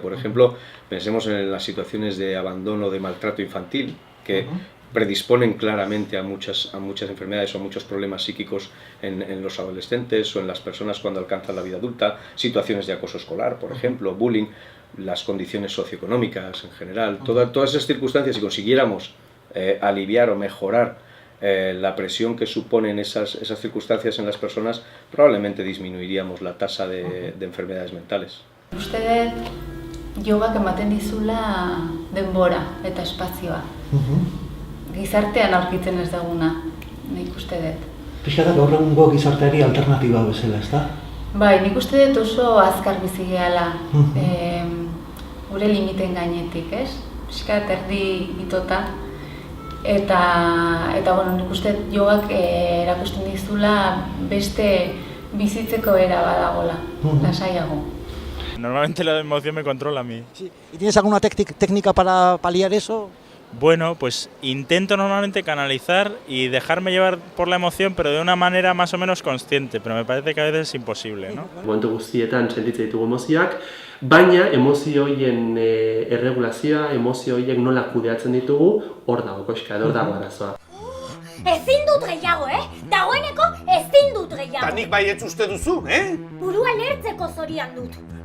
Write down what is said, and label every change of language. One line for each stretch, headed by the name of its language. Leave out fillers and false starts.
Spanish: Por ejemplo, pensemos en las situaciones de abandono o de maltrato infantil, que predisponen claramente a muchas enfermedades o a muchos problemas psíquicos en los adolescentes o en las personas cuando alcanzan la vida adulta, situaciones de acoso escolar, por ejemplo, bullying, las condiciones socioeconómicas en general. Todas esas circunstancias, si consiguiéramos aliviar o mejorar la presión que suponen esas circunstancias en las personas, probablemente disminuiríamos la tasa de enfermedades mentales.
Basque: Uste dut yogak ematen dizula denbora eta espazioa. Gizartean aurkitzen ez daguna, nik uste dut. Pixka da gaur egungo gizarteari alternatiba bezala, ezta? Bai, nik uste dut oso azkar bizi gehala gure limiten gainetik, ez? Pixka erdi itota. Eta bueno, nik uste jogak erakusten dizula beste bizitzeko era badagola, lasaiago.
Spanish: Normalmente la emoción me controla a mí. Sí. ¿Y tienes alguna técnica para paliar eso? Bueno, pues intento normalmente canalizar y dejarme llevar por la emoción, pero de una manera más o menos consciente, pero me parece que a veces es imposible, ¿no?
Basque: Momentu guztietan sentitzen ditugu emozioak, baina emozio horien erregulazioa, emozio horiek nola kudeatzen ditugu, hor dago koxka, hor dago arazoa. Ezin dut gehiago, Dagoeneko ezin dut gehiago. Ta nik baietz uste duzu, Burua lertzeko zorian dut.